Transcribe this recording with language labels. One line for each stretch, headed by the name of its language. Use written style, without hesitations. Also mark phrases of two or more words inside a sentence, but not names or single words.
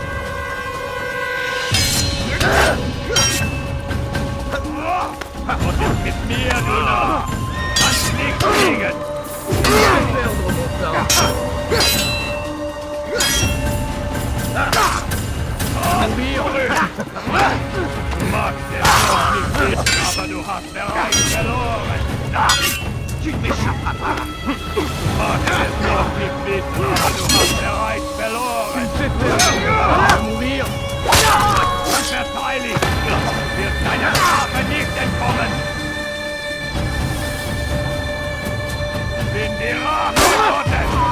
German: Und ist mit mir, du Narr! Kannst nicht fliegen! Du magst es noch nicht wissen, aber du hast bereits verloren!
French: Tu m'échappes pas!
German: Du magst es noch nicht wissen, aber du hast bereits verloren!
French: Tu vas mourir!
German: Verteidigt! Wird deiner Strafe nicht entkommen! Bin die Rache Gottes!